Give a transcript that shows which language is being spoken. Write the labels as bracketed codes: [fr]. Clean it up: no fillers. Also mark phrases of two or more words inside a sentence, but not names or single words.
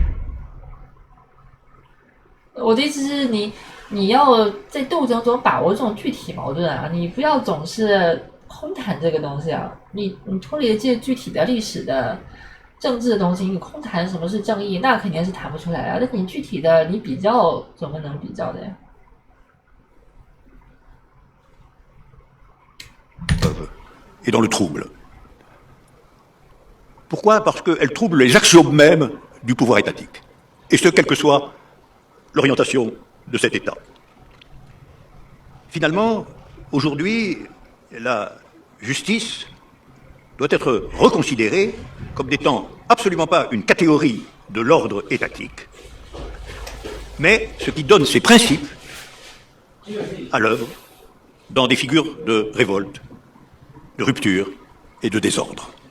[zh] 我的意思是你要在斗争中把握这种具体矛盾啊，你不要总是空谈这个东西啊，你脱离了这具体的历史的政治的东西，你空谈什么是正义，那肯定是谈不出来啊。但是你具体的你比较怎么能比较的呀？ [fr] Et dans le trouble. Pourquoi? Parce qu'elle trouble les axiomes mêmes du pouvoir étatique. Et ce, quelle que soit l'orientation de cet État. Finalement, aujourd'hui, la justice doit être reconsidérée comme n'étant absolument pas une catégorie de l'ordre étatique, mais ce qui donne ses principes à l'œuvre dans des figures de révolte, de rupture et de désordre.